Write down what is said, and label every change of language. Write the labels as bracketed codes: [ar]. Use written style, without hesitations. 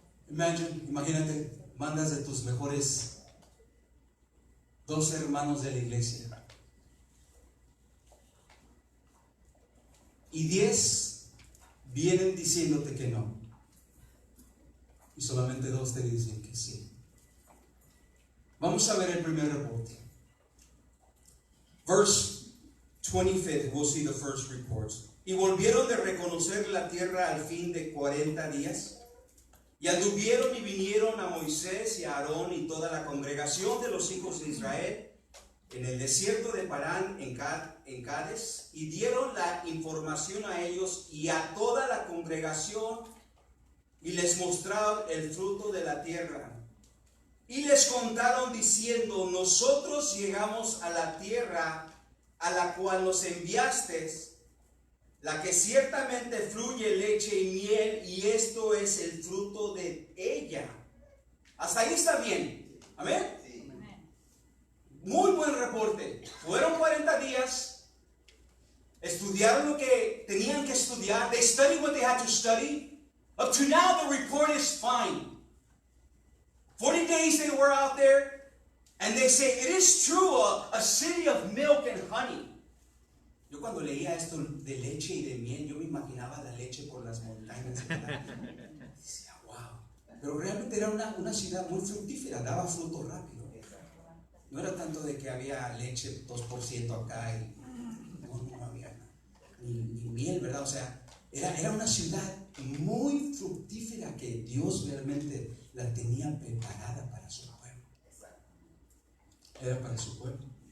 [es] Imagínate, mandas de tus mejores 12 hermanos de la iglesia. Y 10 vienen diciéndote que no. Y solamente 2 te dicen que sí. Vamos a ver el primer reporte. [en] Verse 25, we'll see the first report. [es] Y volvieron de reconocer la tierra al fin de 40 días. Y anduvieron y vinieron a Moisés y a Aarón y toda la congregación de los hijos de Israel en el desierto de Parán en Cades, y dieron la información a ellos y a toda la congregación, y les mostraron el fruto de la tierra. Y les contaron diciendo: nosotros llegamos a la tierra a la cual nos enviaste, la que ciertamente fluye leche y miel, y esto es el fruto de ella. Hasta ahí está bien. Amén. Sí. Muy buen reporte. Fueron 40 días. Estudiaron lo que tenían que estudiar. [en] They studied what they had to study. Up to now the report is fine. 40 days they were out there, and they say, it is true, a city of milk and honey. [es] Yo cuando leía esto de leche y de miel, yo me imaginaba la leche por las montañas. Decía, wow. Pero realmente era una ciudad muy fructífera, daba fruto rápido. No era tanto de que había leche 2% acá y no había ni miel, ¿verdad? O sea, era una ciudad muy fructífera que Dios realmente la tenía preparada para su pueblo. Era para su pueblo.